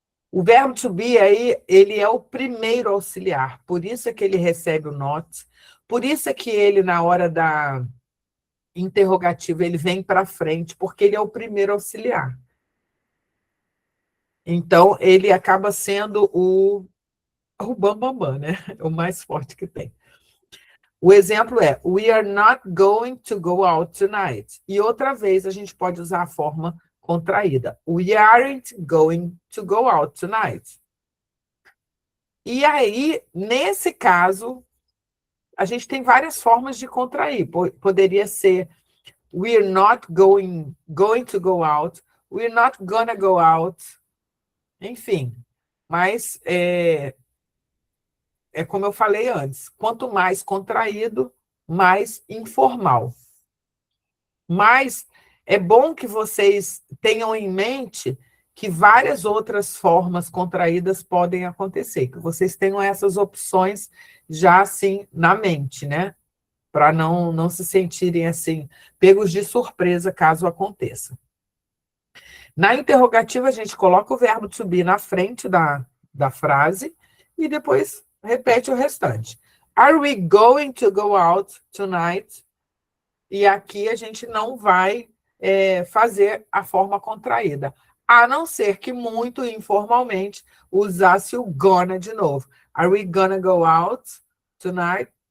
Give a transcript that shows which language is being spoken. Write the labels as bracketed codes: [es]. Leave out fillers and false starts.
[pt] O verbo to be aí, ele é o primeiro auxiliar, por isso é que ele recebe o not, por isso é que ele, na hora da interrogativa, ele vem para frente, porque ele é o primeiro auxiliar. Então, ele acaba sendo o bambambam, né? O mais forte que tem. O exemplo é, [en] we are not going to go out tonight. [pt] E outra vez a gente pode usar a forma contraída. [en] We aren't going to go out tonight. [pt] E aí, nesse caso, a gente tem várias formas de contrair. Poderia ser [en] we're not going to go out, we're not gonna go out, [pt] enfim. Mas como eu falei antes, quanto mais contraído, mais informal. Mas é bom que vocês tenham em mente que várias outras formas contraídas podem acontecer, que vocês tenham essas opções já assim na mente, né? Para não se sentirem assim pegos de surpresa caso aconteça. Na interrogativa, a gente coloca o verbo to be na frente da frase e depois repete o restante. [en] Are we going to go out tonight? [pt] E aqui a gente não vai fazer a forma contraída, a não ser que muito informalmente usasse o gonna de novo. [en] Are we gonna go out tonight?